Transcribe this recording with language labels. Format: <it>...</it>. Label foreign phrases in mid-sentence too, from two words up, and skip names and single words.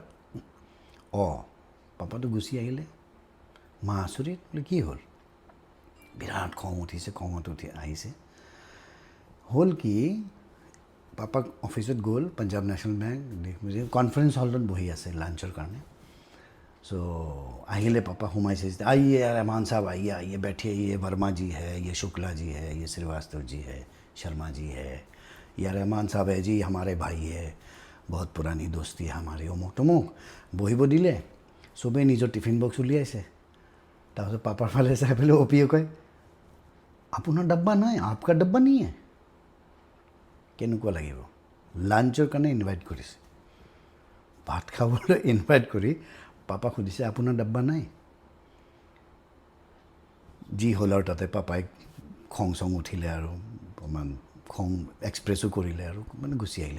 <as>পাপাটো গুচি আহিলে, মা আচৰিত, বোলে কি হ'ল? বিৰাট খং উঠিছে, খঙত আহিছে। হ'ল কি, পাপাক অফিচত গ'ল, পাঞ্জাব নেশ্যনেল বেংক, কনফাৰেঞ্চ হলত বহি আছে লাঞ্চৰ কাৰণে। চ' আহিলে, পাপা সোমাইছে,</as> <hi>आइए रहमान साहब, आइए बैठिए, ये वर्मा जी है, ये शुक्ला जी है, ये श्रीवास्तव जी है, शर्मा जी है, ये रहमान साहब है जी, हमारे भाई है, बहुत पुरानी दोस्ती है हमारी,</hi> <as>অমুক তমুক। বহিব দিলে, চবেই নিজৰ</as> <en>tiffin box</en> <as>উলিয়াইছে। তাৰপিছত পাপাৰ ফালে চাই পেলাই OPয়ে কয়, আপোনাৰ ডাব্বা নাই,</as> <hi>आपका डब्बा नहीं है।</hi> <as>কেনেকুৱা লাগিব? লাঞ্চৰ কাৰণে ইনভাইট কৰিছে, ভাত খাবলৈ ইনভাইট কৰি পাপাক সুধিছে আপোনাৰ ডাব্বা নাই? যি হ'ল আৰু তাতে পাপাই খং চং উঠিলে আৰু অকণমান খং এক্সপ্ৰেছো কৰিলে আৰু মানে গুচি আহিলে।</as>